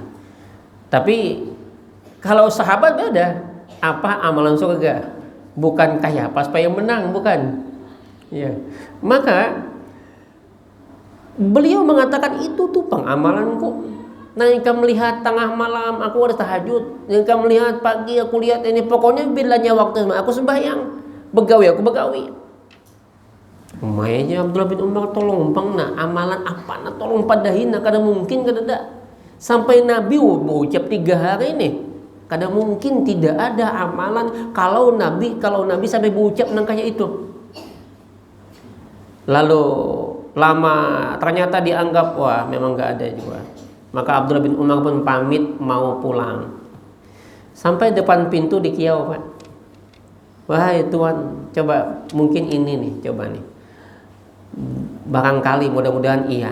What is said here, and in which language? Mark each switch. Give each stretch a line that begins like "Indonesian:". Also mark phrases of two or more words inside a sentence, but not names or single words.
Indonesian: Tapi kalau sahabat beda, apa amalan surga, bukan kayak apa supaya menang, bukan. Ya, maka beliau mengatakan itu tuh pengamalanku. Nah, engkau melihat tengah malam aku ada tahajud, engkau melihat pagi aku lihat ini, pokoknya bilanya waktu aku sembahyang,
Banjar: begawi aku begawi.
Indonesian: Makanya Abdullah bin Umar tolong bang, nah amalan apa nah tolong padahin, nah
Banjar: kada mungkin kada ada.
Indonesian: Sampai Nabi berucap 3 hari ini,
Banjar: kada mungkin
Indonesian: tidak ada amalan kalau Nabi sampai berucap nang kayak itu. Lalu lama ternyata dianggap wah memang nggak ada juga. Maka Abdullah bin Umar pun pamit mau pulang. Sampai depan pintu dikiau Pak. Wahai Tuhan, coba mungkin ini nih, coba nih. Barangkali mudah-mudahan iya.